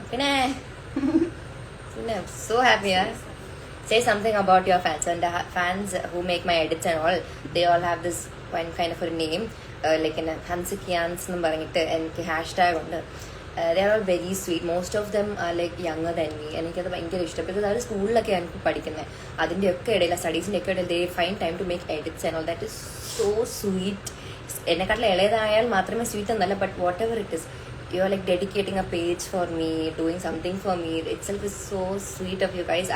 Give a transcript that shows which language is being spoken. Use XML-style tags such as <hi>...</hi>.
<en>പിന്നെ so happy. Say something about your fans. And the fans who make my edits and all, they all have this one kind of a name, like in Hansikians</en> <ml>എന്നും പറഞ്ഞിട്ട് എനിക്ക് #hashtag ഉണ്ട്.</ml> <en>They are all very sweet. Most of them are like younger than me.</en> <ml>എനിക്കത് ഭയങ്കര ഇഷ്ടം. Because അവർ സ്കൂളിലൊക്കെ എനിക്ക് പഠിക്കുന്നത്, അതിൻ്റെ ഒക്കെ ഇടയിൽ, സ്റ്റഡീസിൻ്റെ ഒക്കെ ഇടയിൽ</ml> <en>they find time to make edits and all. That is so sweet.</en> <ml>എന്നെക്കാട്ടിൽ ഇളയതായാൽ മാത്രമേ സ്വീറ്റ് എന്നല്ല,</ml> <en>But whatever it is, you are like dedicating a page for me, doing something for me. Itself is so sweet of you guys.</en>